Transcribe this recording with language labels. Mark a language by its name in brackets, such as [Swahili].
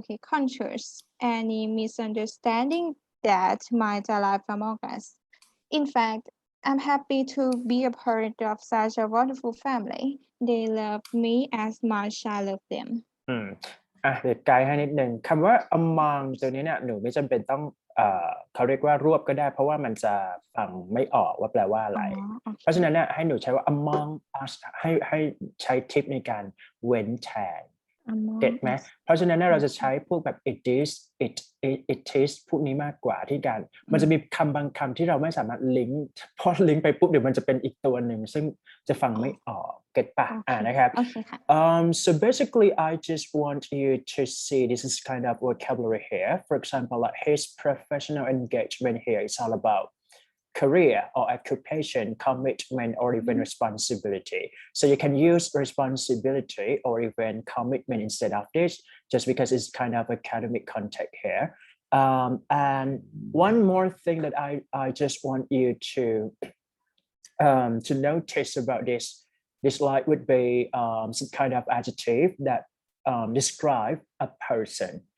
[English] conquers any misunderstanding that might arise among us. In fact, I'm happy to be a part of such a wonderful family. They love me as much as I love them. [Thai] เดี๋ยวไกด์ให้นิดนึงคำว่า among ตัวนี้เนี่ยหนูไม่จำเป็นต้องเขาเรียกว่ารวบก็ได้เพราะว่ามันจะฟังไม่ออกว่าแปลว่าอะไรเพราะฉะนั้นเนี่ยให้หนูใช้ว่า among us ให้ใช้ทิปในการเว้นแทน เก็ตไหมเพราะฉะนั้นเราจะใช้พวกแบบ it is it is พวกนี้มากกว่าที่การมันจะมีคำบางคำที่เราไม่สามารถลิงก์พอลิงก์ไปปุ๊บเดี๋ยวมันจะเป็นอีกตัวหนึ่งซึ่งจะฟังไม่ออกเก็ตปะนะครับ [English] so basically I just want you to see this is kind of vocabulary here for example like his professional engagement here is all about career or occupation, commitment, or even responsibility. So you can use responsibility or even commitment instead of this, just because it's kind of academic context here. And one more thing that I just want you to notice about this slide would be some kind of adjective that describe a person.